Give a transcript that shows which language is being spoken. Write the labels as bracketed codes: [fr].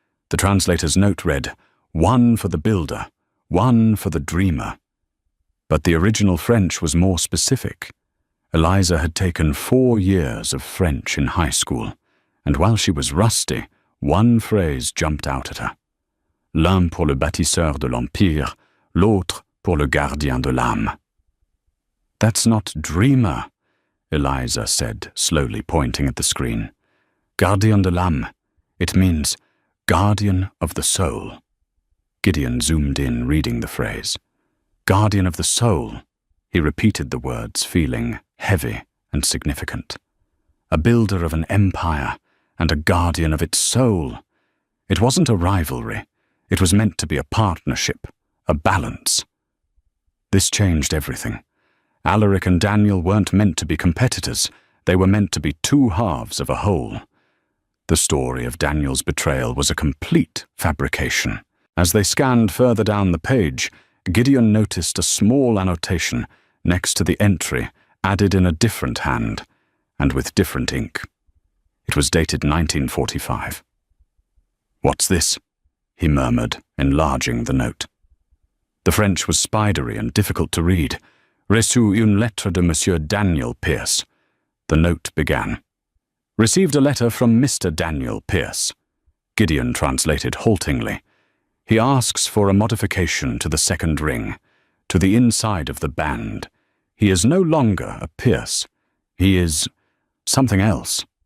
[en] The translator's note read, "1 for the builder, 1 for the dreamer." But the original French was more specific. Eliza had taken 4 years of French in high school, and while she was rusty, one phrase jumped out at her. [fr] L'un pour le bâtisseur de l'Empire, l'autre pour le gardien de l'âme. [en] "That's not dreamer," Eliza said, slowly pointing at the screen. [fr] "Gardien de l'âme. [en] It means guardian of the soul." Gideon zoomed in, reading the phrase. "Guardian of the soul." He repeated the words, feeling heavy and significant. A builder of an empire and a guardian of its soul. It wasn't a rivalry. It was meant to be a partnership, a balance. This changed everything. Alaric and Daniel weren't meant to be competitors. They were meant to be 2 halves of a whole. The story of Daniel's betrayal was a complete fabrication. As they scanned further down the page, Gideon noticed a small annotation next to the entry, added in a different hand, and with different ink. It was dated 1945. "What's this?" he murmured, enlarging the note. The French was spidery and difficult to read. [fr] "Reçu une lettre de Monsieur Daniel Pierce." [en] The note began. "Received a letter from Mr. Daniel Pierce." Gideon translated haltingly. "He asks for a modification to the 2nd ring, to the inside of the band. He is no longer a Pierce. He is something else."